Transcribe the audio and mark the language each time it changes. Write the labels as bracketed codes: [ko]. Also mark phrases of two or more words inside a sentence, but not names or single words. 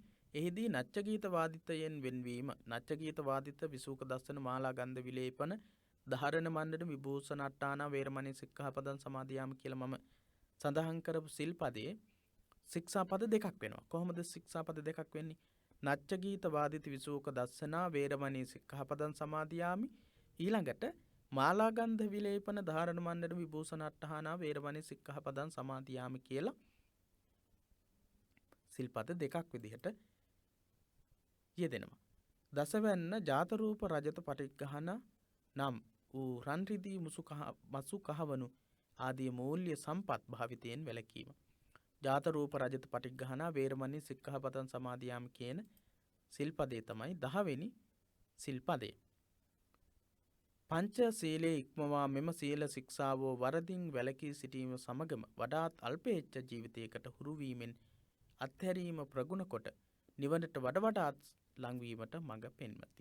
[si] එහිදී නච්චගීත වාදිතයෙන් වෙන්වීම, [pi] නච්චගීත වාදිත, විසූක දස්සන, මාලා ගන්ධ විලේපන, ධාරණ මණ්ඩන, විභූෂණ අට්ඨාන, වේරමණී සික්ඛාපදං සමාදියාම [si] කියලා මම සඳහන් කරපු සිල්පදයේ ශික්ෂාපද දෙකක් වෙනවා. කොහොමද ශික්ෂාපද දෙකක් වෙන්නේ? [pi] නච්චගීත වාදිත, විසූක දස්සනා, වේරමණී සික්ඛාපදං සමාදියාමි. [si] ඊළඟට [pi] මාලා ගන්ධ විලේපන, ධාරණ මණ්ඩන, විභූෂණ අට්ඨාන, වේරමණී සික්ඛාපදං සමාදියාමි [si] කියලා සිල්පද දෙකක් විදිහට යෙදෙනවා. දසවැන්න [pi] ජාත රූප රජත පටිඝහන [si] නම් වූ රන් රිදී මසු කහවණු ආදී මූල්‍ය සම්පත් භාවිතයෙන් වැළකීම. [pi] ජාත රූප රජත පටිඝහන, වේරමණී සික්ඛාපදං සමාදියාමි [si] කියන සිල්පදේ තමයි 10 වෙනි සිල්පදේ. පංච සීලේ ඉක්මවා මෙම සීල ශික්ෂාවෝ වරදින් වැළකී සිටීම සමගම වඩාත් අල්පේච්ඡ ජීවිතයකට හුරු වීමෙන් අත්හැරීම ප්‍රගුණ කොට නිවනට වඩාත් ලංවීමට මඟ පෙන්වති.